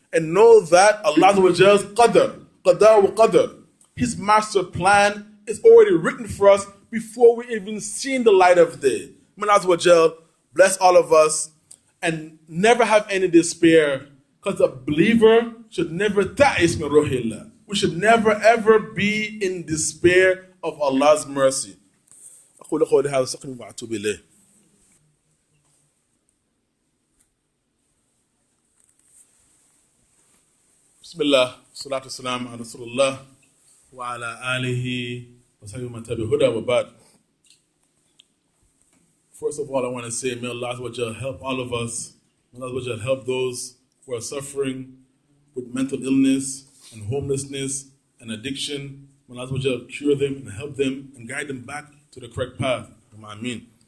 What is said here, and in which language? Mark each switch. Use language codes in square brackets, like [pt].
[en] And know that Allah's qadr, qadar wa qadr, His master plan is already written for us before we even seen the light of day. May Allah bless all of us and never have any despair, because a believer should never [ar] ta'is min ruhillah. [en] We should never ever be in despair of Allah's mercy. [ar] أقول قولي هذا واستغفر وأتوب إليه. بسم الله والصلاة والسلام على رسول الله وعلى آله وصحبه ومن تبعه هدى وبعد. [en] First of all, I want to say, may Allah help all of us. May Allah help those who are suffering with mental illness and homelessness and addiction. May Allah cure them and help them and guide them back to the correct path. Ameen.